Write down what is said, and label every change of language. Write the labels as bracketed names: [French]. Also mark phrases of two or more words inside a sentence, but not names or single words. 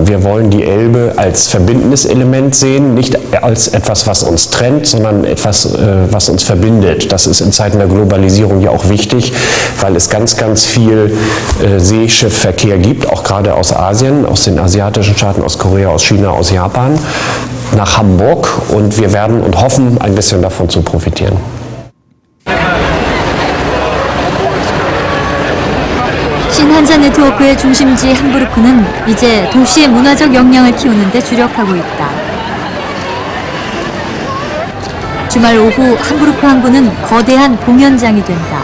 [German] Wir wollen die Elbe als verbindendes Element sehen, nicht als etwas, was uns trennt, sondern etwas, was uns verbindet. Das ist in Zeiten der Globalisierung ja auch wichtig, weil es ganz, ganz viel Seeschiffverkehr gibt, auch gerade aus Asien, aus den asiatischen Staaten, aus Korea, aus China, aus Japan, nach Hamburg, und wir werden und hoffen, ein bisschen davon zu profitieren. [Korean] 신한자 네트워크의 중심지 함부르크는 이제 도시의 문화적 역량을 키우는 데 주력하고 있다. 주말 오후 함부르크 항구는 거대한 공연장이 된다.